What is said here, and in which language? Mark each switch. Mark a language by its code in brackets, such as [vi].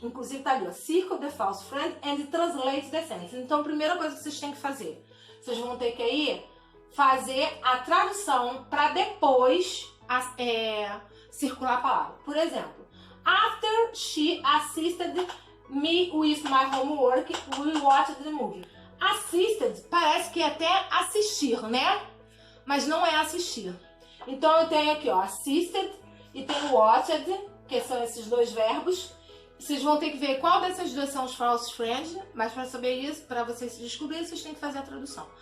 [pt] Inclusive tá ali, ó, [en] circle the false friend and translate the sentence. [pt] Então, a primeira coisa que vocês têm que fazer, vocês vão ter que aí fazer a tradução para depois circular a palavra. Por exemplo, [en] after she assisted me with my homework, we watched the movie. [pt] Assisted parece que é até assistir, né? Mas não é assistir. Então eu tenho aqui, ó, assisted e tenho watched, que são esses dois verbos. Vocês vão ter que ver qual dessas duas são os false friends, mas para saber isso, para vocês descobrirem, vocês têm que fazer a tradução.